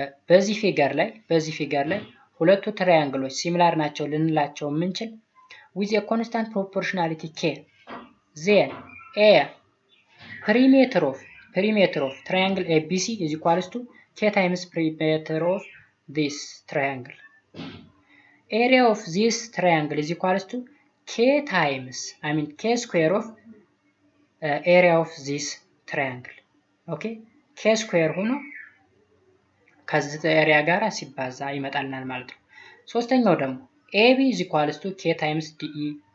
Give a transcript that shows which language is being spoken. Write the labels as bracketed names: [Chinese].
[Amharic] በዚህ ፊገር ላይ ሁለቱ ትራያንግሎች ሲሚላር ናቸው ልንላቸው የምንችል [English] with a constant proportionality k then a perimeter of triangle ABC is equals to k times perimeter of this triangle. Area of this triangle is equals to k square of area of this triangle. [Amharic] Okay, k square ሆኖ ከዚህ ኤሪያ ጋር ሲባዛ ይመጣልናል ማለት ነው። ሶስተኛው ደግሞ [English] AB is equals to k times DE.